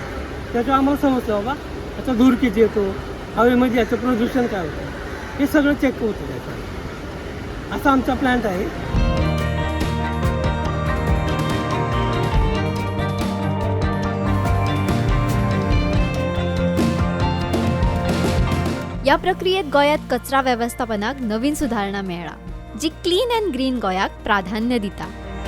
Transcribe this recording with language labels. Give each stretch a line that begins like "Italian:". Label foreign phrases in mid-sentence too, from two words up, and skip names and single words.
Marathi: त्याच्यावर आम्हाला समजतं बाबा याचा धूर किती येतो, हवेमध्ये याचं प्रदूषण काय होतं, हे सगळं चेक होतं त्याचं. असा आमचा प्लॅन्ट आहे.
Konkani: या प्रक्रियेत गोंयांत कचरा वेवस्थापनाक नवीन सुधारणा मेळ्ळा, जी
English: clean and green
Konkani: गोंयाक प्राधान्य दिता.